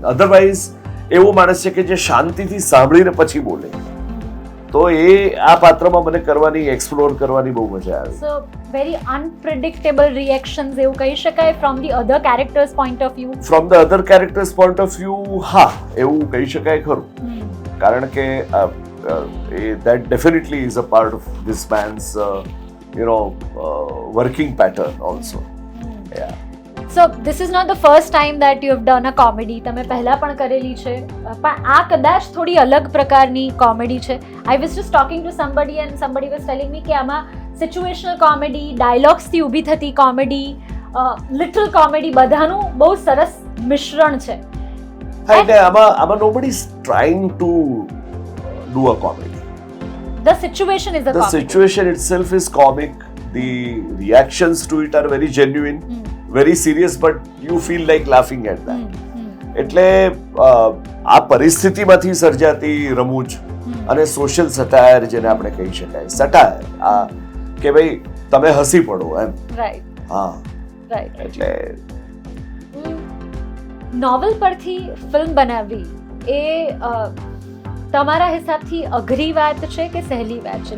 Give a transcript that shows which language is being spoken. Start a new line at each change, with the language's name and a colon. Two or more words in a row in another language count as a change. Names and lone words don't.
Gujarati: અધરવાઇઝ એવો માણસ છે કે જે શાંતિથી સાંભળીને પછી બોલે. તો એ આ પાત્રમાં મને કરવાની, એક્સપ્લોર કરવાની બહુ મજા આવી.
English: So very unpredictable reactions
Gujarati: એવું કહી શકાય
English: from the other character's point of view? from the other character's point of view
Gujarati: હા, એવું કહી શકાય ખરું. કારણ કે
English: that definitely is a part of this man's working pattern also. Yeah. So this is not the first time that you have done a comedy.
Gujarati: તમે પહેલા પણ કરેલી છે, પણ આ કદાચ થોડી અલગ પ્રકારની કોમેડી છે.
English: I was just talking to somebody and somebody was telling me
Gujarati: કે આમાં
English: situational comedy,
Gujarati: ડાયલોગ્સથી ઊભી થતી કોમેડી,
English: little comedy
Gujarati: બધાનું બહુ સરસ મિશ્રણ છે. એટલે આમાં
English: nobody is trying to do a comedy. The situation is a comedy. The situation itself is comic. The reactions to it are very genuine. Very serious, but you feel like laughing at that.
Gujarati: એટલે આ પરિસ્થિતિમાંથી સર્જાતી રમૂજ અને
English: social satire
Gujarati: જેને આપણે કહી શકાય, સટાયર આ કે ભાઈ તમે હસી પડો એમ. રાઈટ. હા, રાઈટ. એટલે નોવેલ પરથી ફિલ્મ બનાવવી એ તમારા હિસાબથી અઘરી વાત છે કે સહેલી વાત છે?